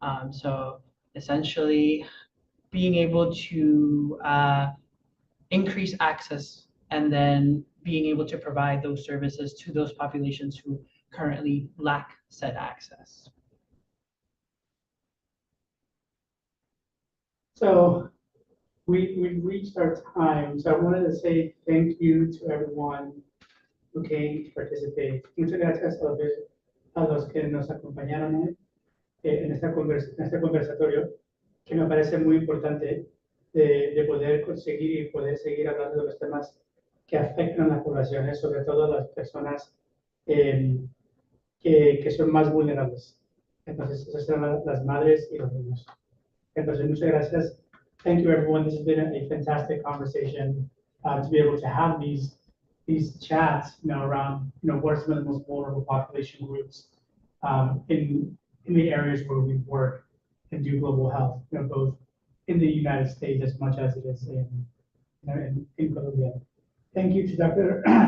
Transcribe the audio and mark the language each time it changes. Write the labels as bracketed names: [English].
[English] So essentially, being able to increase access and then being able to provide those services to those populations who currently lack said access. So we reached our time. So I wanted to say thank you to everyone who came to participate. [Spanish] Muchas gracias a los que nos acompañaron hoy en este conversatorio, que me parece muy importante de poder conseguir y poder seguir hablando de los temas que afectan a las poblaciones, sobre todo a las personas que son más vulnerables. Entonces, esas son las madres y los niños. Entonces, muchas gracias. [English] Thank you, everyone. This has been a fantastic conversation to be able to have these chats, around, what are some of the most vulnerable population groups in the areas where we work and do global health, both in the United States as much as it is in Colombia. Thank you to Dr.